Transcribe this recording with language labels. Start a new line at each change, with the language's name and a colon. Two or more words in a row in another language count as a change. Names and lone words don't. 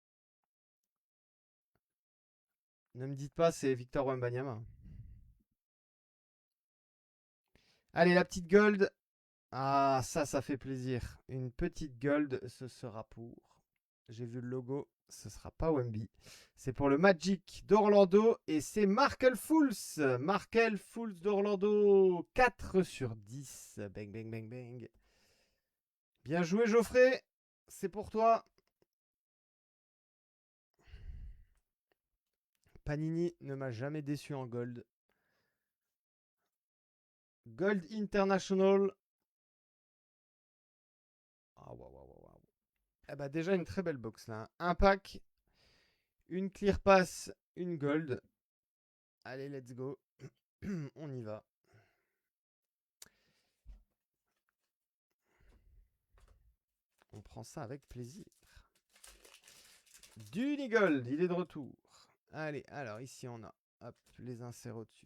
French: Ne me dites pas, c'est Victor Wembanyama. Allez, la petite gold. Ah, ça fait plaisir. Une petite gold, ce sera pour. J'ai vu le logo, ce sera pas Wemby. C'est pour le Magic d'Orlando et c'est Markel Fultz. Markel Fultz d'Orlando. 4 sur 10. Bang, bang, bang, bang. Bien joué, Geoffrey. C'est pour toi. Panini ne m'a jamais déçu en gold. Gold International. Ah, waouh. Eh bah, déjà une très belle box là. Un pack, une clear pass, une gold. Allez,
English: let's go.
French: On y va. On prend ça avec plaisir. Gold, il est de retour. Allez, alors ici on a hop, les inserts au-dessus.